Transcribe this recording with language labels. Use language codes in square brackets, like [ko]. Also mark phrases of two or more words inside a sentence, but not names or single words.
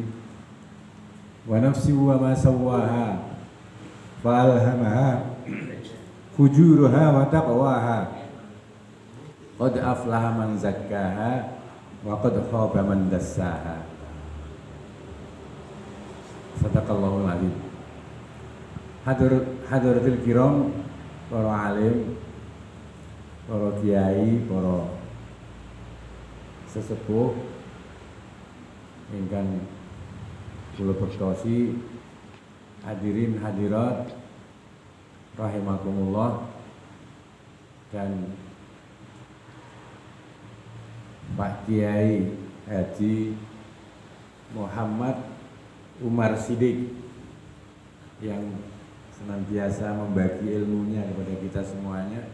[ar] ونفس وما سواها فألهمها فجورها وتقواها. قد أفلح من زكاها وقد خاب من دساها. صدق الله العظيم. حضرات الكرام, [jv] para alim, para kiai, para sesepuh ingkang kula bertosi, [ar] حاضرين حاضرات رحمكم الله, [id] dan Pak Kiai Haji Muhammad Umar Siddiq yang senantiasa membagi ilmunya kepada kita semuanya.